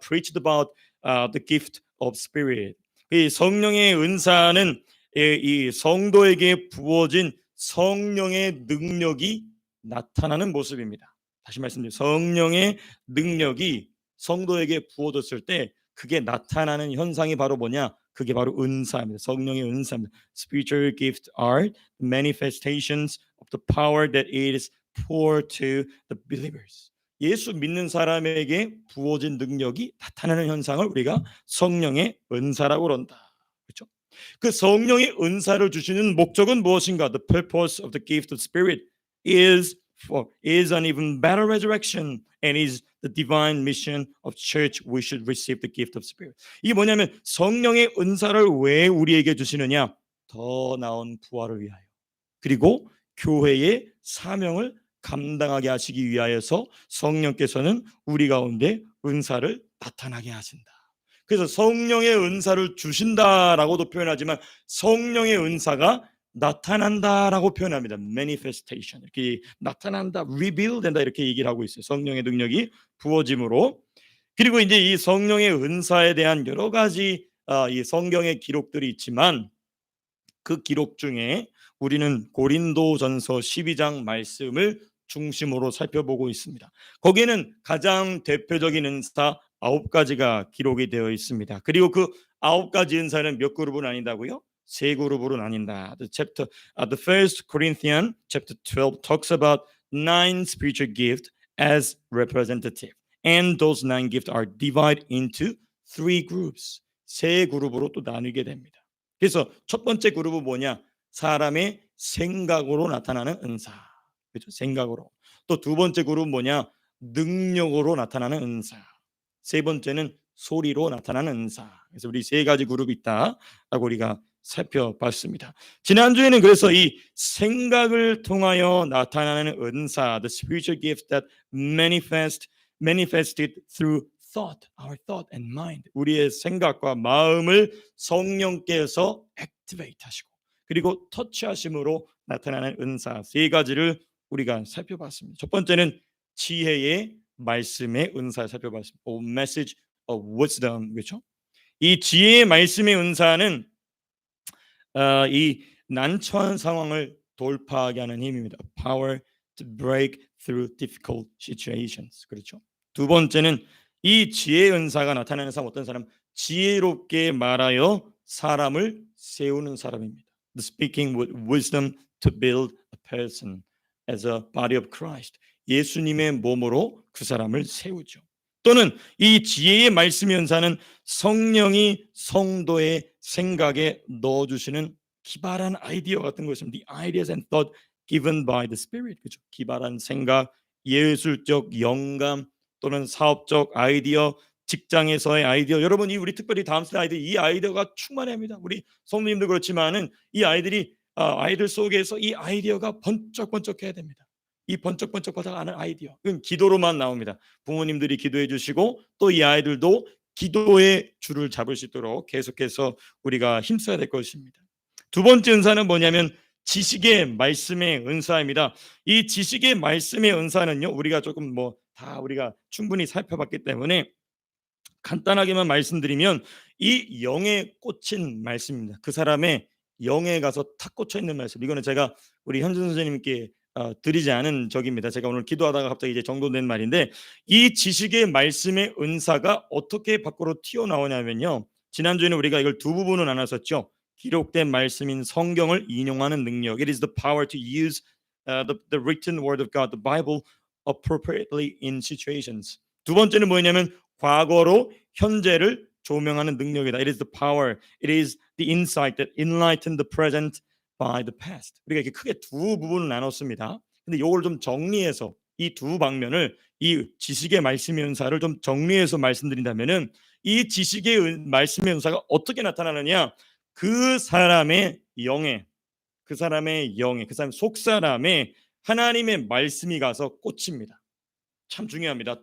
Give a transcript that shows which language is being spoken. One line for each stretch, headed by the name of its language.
English: Preached about the gift of spirit.
Korean: 이 성령의 은사는 이 성도에게 부어진 성령의 능력이 나타나는 모습입니다. 다시 말씀드립니다. 성령의 능력이 성도에게 부어졌을 때 그게 나타나는 현상이 바로 뭐냐? 그게 바로 은사입니다. 성령의 은사입니다.
English: Spiritual gifts are manifestations of the power that is poured to the believers.
Korean: 예수 믿는 사람에게 부어진 능력이 나타나는 현상을 우리가 성령의 은사라고 그런다. 그렇죠? 그 성령의 은사를 주시는 목적은 무엇인가?
English: The purpose of the gift of spirit is an even better resurrection and is the divine mission of church. We should receive the gift of spirit.
Korean: 이게 뭐냐면 성령의 은사를 왜 우리에게 주시느냐? 더 나은 부활을 위하여, 그리고 교회의 사명을 감당하게 하시기 위하여서 성령께서는 우리 가운데 은사를 나타나게 하신다. 그래서 성령의 은사를 주신다라고도 표현하지만 성령의 은사가 나타난다라고 표현합니다.
English: manifestation.
Korean: 이렇게 나타난다, reveal 된다 이렇게 얘기를 하고 있어요. 성령의 능력이 부어짐으로. 그리고 이제 이 성령의 은사에 대한 여러 가지 이 성경의 기록들이 있지만 그 기록 중에 우리는 고린도전서 12장 말씀을 중심으로 살펴보고 있습니다. 거기에는 가장 대표적인 은사 9가지가 기록이 되어 있습니다. 그리고 그 9가지 은사는 몇 그룹은 아니다고요? 세 그룹으로 나뉜다.
English: The first Corinthians chapter 12 talks about 9 spiritual gifts as representative, and those 9 gifts are divided into 3 groups.
Korean: 세 그룹으로 또 나뉘게 됩니다. 그래서 첫 번째 그룹은 뭐냐? 사람의 생각으로 나타나는 은사. 그렇죠? 생각으로. 또 두 번째 그룹은 뭐냐? 능력으로 나타나는 은사. 세 번째는 소리로 나타나는 은사. 그래서 우리 세 가지 그룹이 있다라고 우리가 살펴봤습니다. 지난주에는 그래서 이 생각을 통하여 나타나는 은사,
English: the spiritual gift that manifested through thought, our thought and mind.
Korean: 우리의 생각과 마음을 성령께서 activate 하시고 그리고 터치하심으로 나타나는 은사 세 가지를 우리가 살펴봤습니다. 첫 번째는 지혜의 말씀의 은사를 살펴봤습니다.
English: message of wisdom.
Korean: 그렇죠? 이 지혜의 말씀의 은사는 이 난처한 상황을 돌파하게 하는 힘입니다.
English: Power to break through difficult situations.
Korean: 그렇죠? 두 번째는 이 지혜의 은사가 나타나는 사람 어떤 사람? 지혜롭게 말하여 사람을 세우는 사람입니다.
English: The speaking with wisdom to build a person as a body of Christ.
Korean: 예수님의 몸으로 그 사람을 세우죠. 또는 이 지혜의 말씀의 은사는 성령이 성도의 생각에 넣어주시는 기발한 아이디어 같은 것입니다.
English: The ideas and thought given by the Spirit.
Korean: 그렇죠? 기발한 생각, 예술적 영감 또는 사업적 아이디어, 직장에서의 아이디어. 여러분, 우리 특별히 다음 세대 아이들 이 아이디어가 충만합니다. 우리 성도님도 그렇지만은 이 아이들이 아이들 속에서 이 아이디어가 번쩍번쩍해야 됩니다. 이 번쩍번쩍하는 아이디어. 그건 기도로만 나옵니다. 부모님들이 기도해 주시고 또 이 아이들도 기도의 줄을 잡을 수 있도록 계속해서 우리가 힘써야 될 것입니다. 두 번째 은사는 뭐냐면 지식의 말씀의 은사입니다. 이 지식의 말씀의 은사는요, 우리가 조금 다 우리가 충분히 살펴봤기 때문에 간단하게만 말씀드리면 이 영에 꽂힌 말씀입니다. 그 사람의 영에 가서 탁 꽂혀 있는 말씀. 이거는 제가 우리 현준 선생님께 드리지 않은 적입니다. 제가 오늘 기도하다가 갑자기 이제 정돈된 말인데 이 지식의 말씀의 은사가 어떻게 밖으로 튀어나오냐면요. 지난주에는 우리가 이걸 두 부분으로 나눴었죠. 기록된 말씀인 성경을 인용하는 능력.
English: It is the power to use the written word of God, the Bible, appropriately in situations.
Korean: 두 번째는 뭐냐면 과거로 현재를 조명하는 능력이다.
English: It is the power. It is the insight that enlighten the present by the past.
Korean: 우리가 이렇게 크게 두 부분을 나눴습니다. 근데 이걸 좀 정리해서 이 두 방면을 이 지식의 말씀의 은사를 좀 정리해서 말씀드린다면은 이 지식의 말씀의 은사가 어떻게 나타나느냐? 그 사람의 영에, 그 사람의 영에, 그 사람 속 사람에 하나님의 말씀이 가서 꽂힙니다. 참 중요합니다.